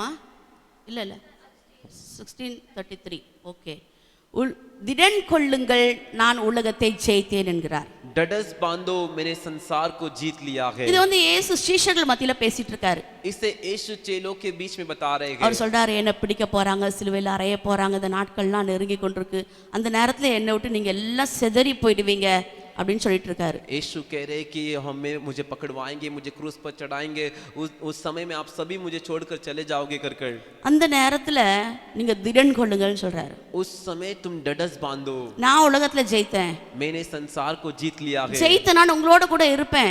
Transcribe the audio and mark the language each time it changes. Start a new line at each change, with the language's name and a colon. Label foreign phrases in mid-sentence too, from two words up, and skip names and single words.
Tamil: இல்ல இல்ல 16:33. ஓகே. திடன் கொள்ளுங்கள், நான் உலகத்தை ஜெயித்தேன் என்கிறார்.
Hindi: डडस बांधो, मैंने संसार को जीत लिया है।
Tamil: இது வந்து இயேசு சீஷர்கள் மத்தியில பேசிட்டு இருக்காரு.
Hindi: इसे यीशु चेलों के बीच में बता रहे हैं।
Tamil: அவர் சொல்றாரு, என்ன பிடிக்க போறாங்க, சிலுவையில் அறைய போறாங்க, இந்த நாட்கள்லாம் நெருங்கி கொண்டிருக்கு, அந்த நேரத்துல என்னை விட்டு நீங்க எல்லாம் சிதறி போயிடுவீங்க அப்படின்னு சொல்லிட்டு இருக்காரு.
Hindi: यीशु कह रहे कि हमें मुझे पकड़वाएंगे, मुझे क्रूस पर चढ़ाएंगे, उस समय में आप सभी मुझे छोड़कर चले जाओगे कर कर।
Tamil: அந்த நேரத்துல நீங்க திடன் கொள்ளுங்கள்னு சொல்றாரு.
Hindi: उस समय तुम डडस बांधो,
Tamil: நான் உலகத்துல ஜெயித்தேன்,
Hindi: मैंने संसार को जीत लिया है,
Tamil: ஜெயித்த நான் உங்களோட கூட இருப்பேன்,